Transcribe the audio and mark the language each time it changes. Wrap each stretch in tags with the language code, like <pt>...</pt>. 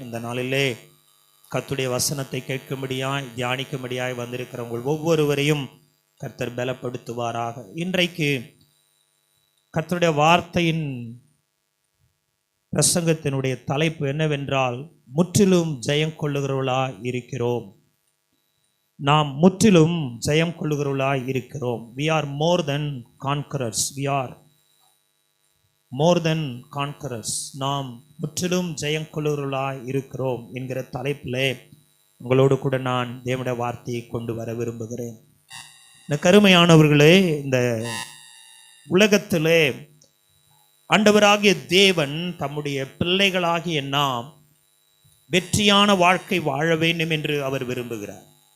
<ta>இந்த நாளிலே கர்த்தருடைய வசனத்தை கேட்கும்படியாய் தியானிக்கும்படியாய் வந்திருக்கிற உங்கள் ஒவ்வொருவரையும் கர்த்தர் பலப்படுத்துவாராக. இன்றைக்கு கர்த்தருடைய வார்த்தையின் பிரசங்கத்தினுடைய தலைப்பு என்னவென்றால், முற்றிலும் ஜெயம் கொள்ளுகிறவர்களாய் இருக்கிறோம். நாம் முற்றிலும் ஜெயம் கொள்ளுகிறவர்களாய் இருக்கிறோம்.</ta> <en>We are more than conquerors. We are more than conquerors.</en> <ta>நாம் முற்றிலும் ஜெயம் கொள்ளுகிறவர்களாய் இருக்கிறோம் என்கிற தலைப்பிலே உங்களோடு கூட நான் தேவனுடைய வார்த்தையை கொண்டு வர விரும்புகிறேன். இந்த கருமையானவர்களே, இந்த உலகத்திலே ஆண்டவராகிய தேவன் தம்முடைய பிள்ளைகளாகிய நாம் வெற்றியான வாழ்க்கை வாழ வேண்டும் என்று அவர் விரும்புகிறார்.</ta>